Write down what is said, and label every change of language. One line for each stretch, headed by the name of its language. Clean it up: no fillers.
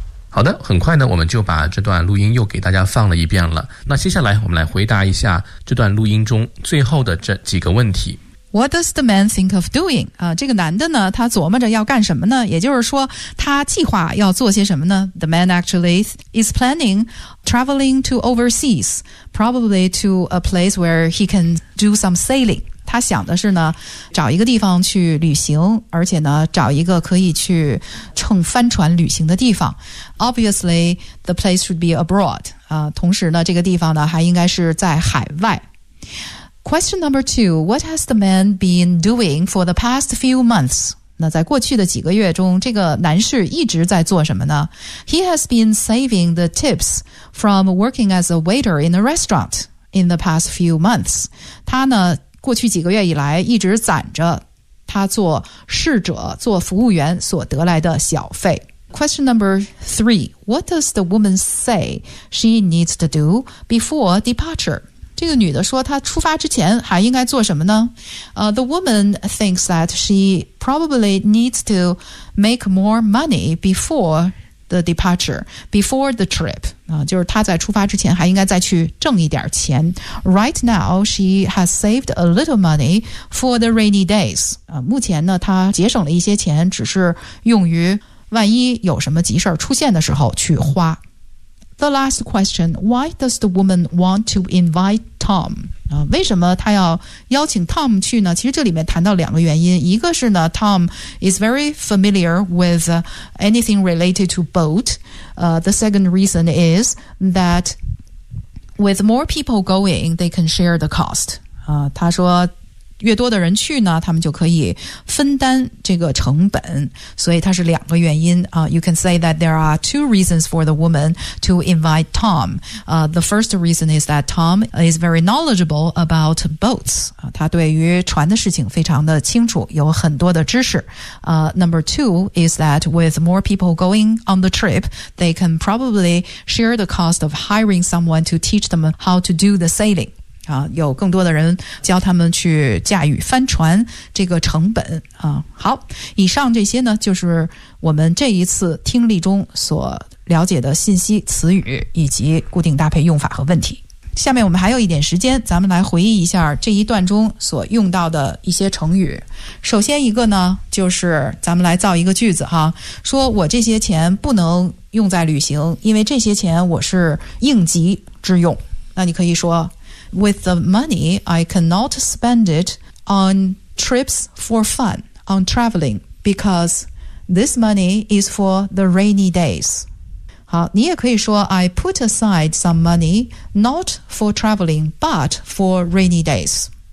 Chinese: 好的，很快呢，我们就把这段录音又给大家放了一遍了。那接下来我们来回答一下这段录音中最后的这几个问题。
English: What does the man think of doing?
Chinese: 这个男的呢，他琢磨着要干什么呢？也就是说，他计划要做些什么呢？
English: The man actually is planning traveling to overseas, probably to a place where he can do some sailing.
Chinese: 他想的是呢，找一个地方去旅行，而且呢，找一个可以去乘帆船旅行的地方。
English: Obviously, the place should be abroad.
Chinese: 同时呢，这个地方呢，还应该是在海外。
English: Question number two, what has the man been doing for the past few months?
Chinese: 那在过去的几个月中，这个男士一直在做什么呢？
English: He has been saving the tips from working as a waiter in a restaurant in the past few months.
Chinese: 他呢，过去几个月以来一直攒着他做侍者、做服务员所得来的小费。
English: Question number three, what does the woman say she needs to do before departure?
Chinese: 这个女的说她出发之前还应该做什么呢？
English: The woman thinks that she probably needs to make more money before the departure, before the trip.
Chinese: 就是她在出发之前还应该再去挣一点钱。
English: Right now, she has saved a little money for the rainy days.
Chinese: 目前呢，她节省了一些钱，只是用于万一有什么急事出现的时候去花。
English: The last question, why does the woman want to invite Tom?
Chinese: 为什么她要邀请 Tom 去呢？其实这里面谈到两个原因，一个是呢
English: Tom is very familiar with anything related to boat. The second reason is that with more people going, they can share the cost.
Chinese: 她说越多的人去呢，他们就可以分担这个成本，所以它是两个原因。
English: You can say that there are two reasons for the woman to invite Tom. The first reason is that Tom is very knowledgeable about boats.
Chinese: 他对于船的事情非常的清楚，有很多的知识。
English: Number two is that with more people going on the trip, they can probably share the cost of hiring someone to teach them how to do the sailing.
Chinese: 有更多的人教他们去驾驭帆船这个成本。好，以上这些呢就是我们这一次听力中所了解的信息、词语以及固定搭配用法和问题。下面我们还有一点时间，咱们来回忆一下这一段中所用到的一些成语。首先一个呢，就是咱们来造一个句子哈，说我这些钱不能用在旅行，因为这些钱我是应急之用。那你可以说
English: With the money, I cannot spend it on trips for fun, on traveling, because this money is for the rainy days.
Chinese: 好，你也可以说
English: I put aside some money, not for traveling, but for rainy days.